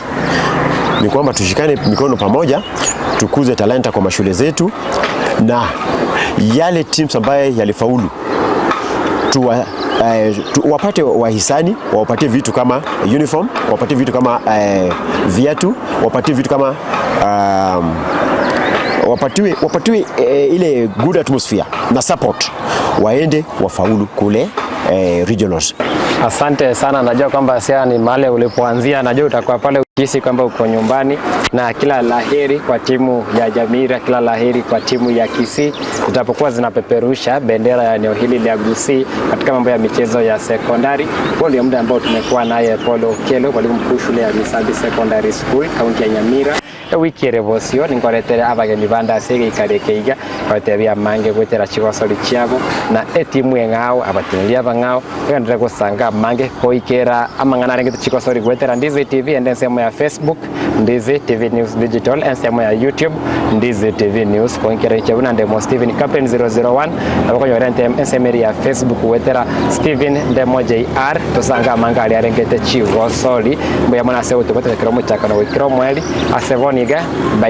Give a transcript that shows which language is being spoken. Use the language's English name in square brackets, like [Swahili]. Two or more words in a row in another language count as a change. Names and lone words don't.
[Swahili] Ni kwamba tushikane mikono pamoja, tukuze talanta kwa mashule zetu, na yale teams ambaye yalifaulu wapate wahisani, wapatie vitu kama uniform, wapatie vitu kama viatu, wapatie vitu kama wapatiwe ile [English] good atmosphere [Swahili] na support, waende wafaulu kule regionals. Asante sana, najua kwamba sia ni mahali ulipoanzia, najua utakuwa pale ukihisi kwamba uko nyumbani, na kila laheri kwa timu ya Nyamira, kila laheri kwa timu ya Kisii zitapokuwa zinapeperusha bendera ya eneo hili la Gusii katika mambo ya michezo ya sekondari. Kwa ndio muda ambao tumekuwa naye Okello, mwalimu mkuu shule ya Gusii Secondary School kaunti ya Nyamira. [Gusii] Wiki revocio ningoretere abageni banda sege ikarekeiga batebya mange gwetera chigosori chiabo na etimu engao abatinilia bangao yandire gusanga mange koikera amangana rengete chigosori gwetera Ndizi TV and ensemo ya Facebook Ndizi TV News Digital, ensemo ya YouTube Ndizi TV News koikera chabuna ndemo Steven Captain 001 abakonyorente ensemo ya Facebook gwetera Steven ndemo JR tosanga manga ali rengete chigosori mbuya mwana se utobete kiromo chakana wikiro mweli asevoni.